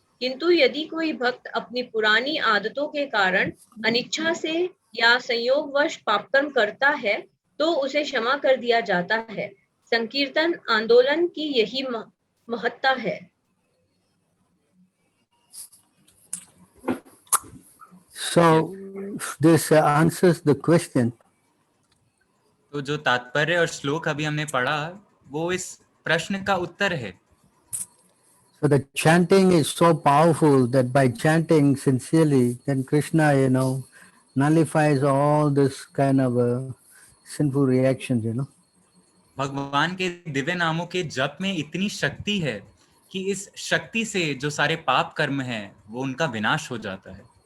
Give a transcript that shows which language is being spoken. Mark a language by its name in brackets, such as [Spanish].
[Hindi] किंतु यदि कोई भक्त अपनी पुरानी आदतों के कारण अनिच्छा से या संयोगवश पापकर्म करता है, तो उसे क्षमा कर दिया जाता है। संकीर्तन आंदोलन की यही महत्ता है। [English] So this answers the question. [Hindi] तो जो तात्पर्य और श्लोक अभी हमने पढ़ा, वो इस प्रश्न का उत्तर है। [English] So the chanting is so powerful that by chanting sincerely, then Krishna, nullifies all this kind of sinful reactions. [Hindi] भगवान के दिव्य नामों के जप में इतनी शक्ति है कि इस शक्ति से जो सारे पाप कर्म हैं वो उनका विनाश हो जाता है।